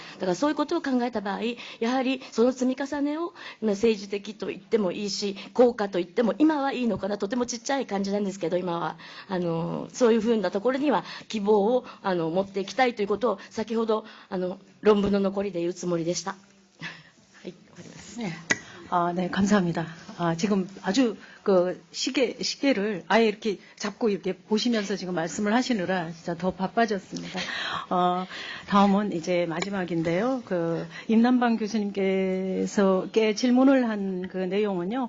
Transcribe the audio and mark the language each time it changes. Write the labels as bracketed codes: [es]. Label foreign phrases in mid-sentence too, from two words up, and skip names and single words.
[ja] だからそういうことを考えた場合、やはりその積み重ねを政治的と言ってもいいし、効果と言っても今はいいのかな、とてもちっちゃい感じなんですけど、今はそういうふうなところには希望を持っていきたいということを先ほど論文の残りで言うつもりでした。 [ko] 네. 네, 감사합니다. 지금 아주 시계를 아예 이렇게 잡고 이렇게 보시면서 지금 말씀을 하시느라 진짜 더 바빠졌습니다. 다음은 이제 마지막인데요. 임남방 교수님께서 질문을 한 그 내용은요.